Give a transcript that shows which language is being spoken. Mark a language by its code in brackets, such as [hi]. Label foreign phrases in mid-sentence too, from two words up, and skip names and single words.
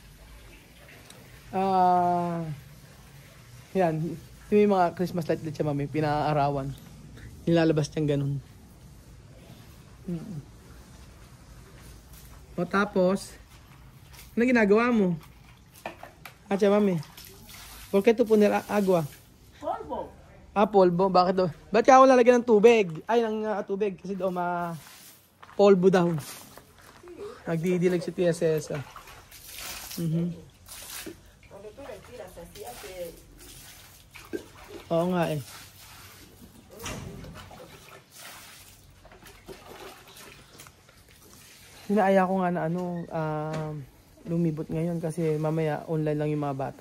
[tl] Yan. Yung mga [en] Christmas light [tl] siya Mami, pinaarawan. Nilalabas niyang ganun. O tapos, ano ginagawa mo? Siya Mami. [es] ¿Por qué tú poner agua? Polvo. Polvo. [tl] Bakit daw? Ba't ka ako lalagyan ng tubig? Ay, ng tubig. Kasi daw polvo daw. Nagdidilag si Tia Celsa. Oo nga Hinaaya ko nga na lumibot ngayon kasi mamaya online lang yung mga bata.